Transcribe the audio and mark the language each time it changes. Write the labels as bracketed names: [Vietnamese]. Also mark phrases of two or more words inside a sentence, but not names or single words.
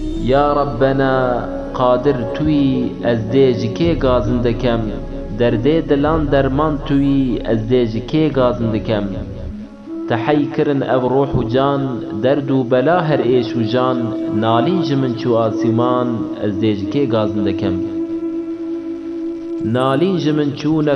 [Arabic] یا ربنا [Kurdish] قادر توی از دیج کی گازم دکم دردê dilan derman tuyî ez dê ji kê gazim dikem tehey kirin ev roh û can derd û bela her êş û jan nalîn ji min çû asîman ez dê ji kê gazim dikem nalîn ji min çûne